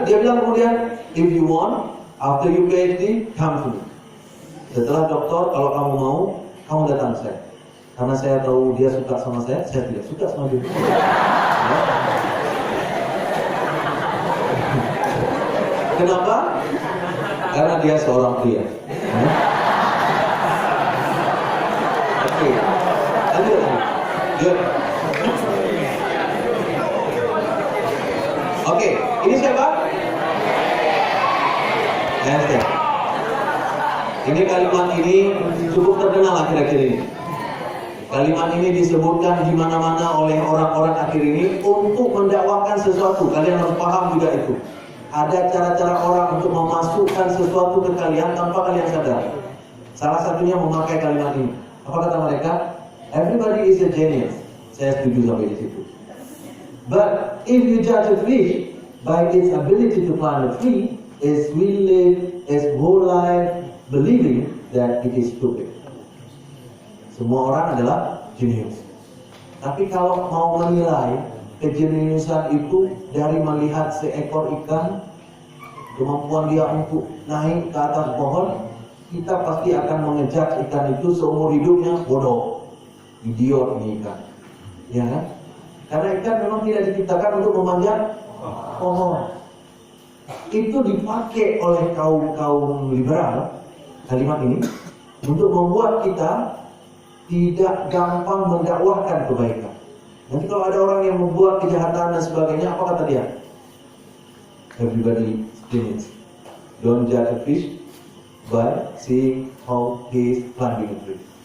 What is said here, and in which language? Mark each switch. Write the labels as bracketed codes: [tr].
[id] Dia bilang kemudian, [en] if you want, after you PhD, come to me. [id] Setelah doktor, kalau kamu mau, kamu datang saya. Karena saya tahu dia suka sama saya tidak suka sama dia. Ya. Kenapa? Karena dia seorang pria. Oke. Lanjut. Yuk. Oke, ini siapa? Esther. Ini kalimat ini cukup terkenal akhir-akhir ini. Kalimat ini disebutkan di mana-mana oleh orang-orang akhir ini untuk mendakwahkan sesuatu. Kalian harus paham juga itu. Ada cara-cara orang untuk memasukkan sesuatu ke kalian tanpa kalian sadar. Salah satunya memakai kalimat ini. Apa kata mereka? [en] Everybody is a genius. [id] Saya setuju sampai di situ. [en] But if you judge a fish by its ability to climb a tree, is we live its whole life believing that it is stupid. [id] Semua orang adalah jenius. Tapi kalau mau menilai kejeniusan itu dari melihat seekor ikan, kemampuan dia untuk naik ke atas pohon, kita pasti akan mengejar ikan itu seumur hidupnya bodoh, idiot ini ikan, ya kan? Karena ikan memang tidak diciptakan untuk memanjat pohon. Itu dipakai oleh kaum liberal kalimat ini untuk membuat kita tidak gampang mendakwahkan kebaikan. Nanti kalau ada orang yang membuat kejahatan dan sebagainya, apa kata dia? [en] Everybody steals. Don't judge a fish by seeing how he is climbing a tree.